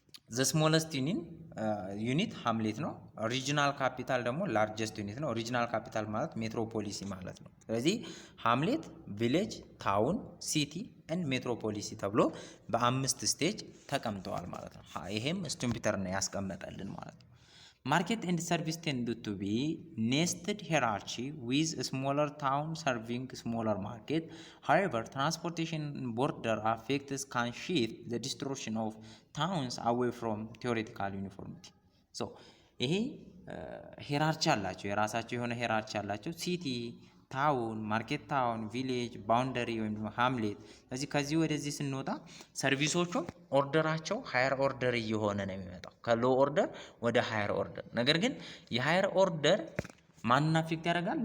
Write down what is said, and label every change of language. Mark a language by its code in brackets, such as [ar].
[am] ዘ ስሞለስት ዩኒት ሃምሌት ነው። ሪጂናል ካፒታል ደግሞ ላርጀስት ዩኒት ነው። ሪጂናል ካፒታል ማለት ሜትሮፖሊሲ ማለት ነው። ስለዚህ ሃምሌት፣ ቪሌጅ፣ ታውን፣ ሲቲ ኤንድ ሜትሮፖሊሲ ተብሎ በአምስት ስቴጅ ተቀምጠዋል ማለት ነው። ይሄም ስቱምፒተር ነው ያስቀመጠልን ማለት ነው። [en] Market and service tend to be nested hierarchy with a smaller town serving smaller market. However, transportation border effects can shift the distribution of towns away from theoretical uniformity. [am] So, ይሄ ሄራርቺ አላቸው፣ የራሳቸው የሆነ ሄራርቺ አላቸው። ሲቲ፣ ታውን፣ ማርኬት ታውን፣ ቪሌጅ፣ ባውንደሪ ወይም ደግሞ ሃምሌት። ስለዚህ ከዚህ ወደዚህ ስንወጣ ሰርቪሶቹም ኦርደራቸው ሃየር ኦርደር እየሆነ ነው የሚመጣው፣ ከሎ ኦርደር ወደ ሃየር ኦርደር። ነገር ግን የሃየር ኦርደር ማንን አፌክት ያደርጋል?